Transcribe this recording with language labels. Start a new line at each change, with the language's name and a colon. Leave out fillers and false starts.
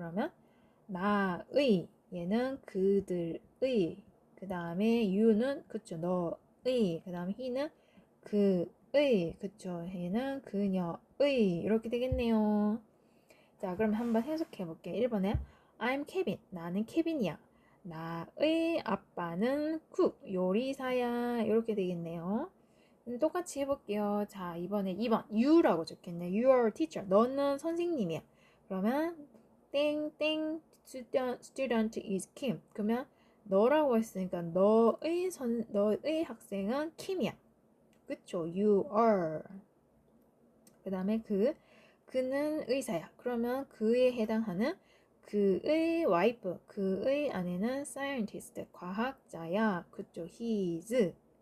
Korean: 그러면 나의 얘는 그들의 그 다음에 you는 그쵸 너의 그 다음에 he는 그의 그쵸 얘는 그녀의 이렇게 되겠네요. 자 그럼 한번 해석해 볼게요. 1번에
English: I'm Kevin
Korean: 나는 케빈이야. 나의 아빠는 쿡 요리사야 이렇게 되겠네요. 똑같이 해볼게요. 자 이번에 2번 you라고 적혀있네.
English: You are teacher
Korean: 너는 선생님이야. 그러면 땡땡
English: student is Kim
Korean: 그러면 너라고 했으니까 너의 학생은 킴이야. 그쵸? You are 그 다음에 그는 의사야. 그러면 그에 해당하는 그의 와이프, 그의 아내는 scientist, 과학자야. 그쵸? His.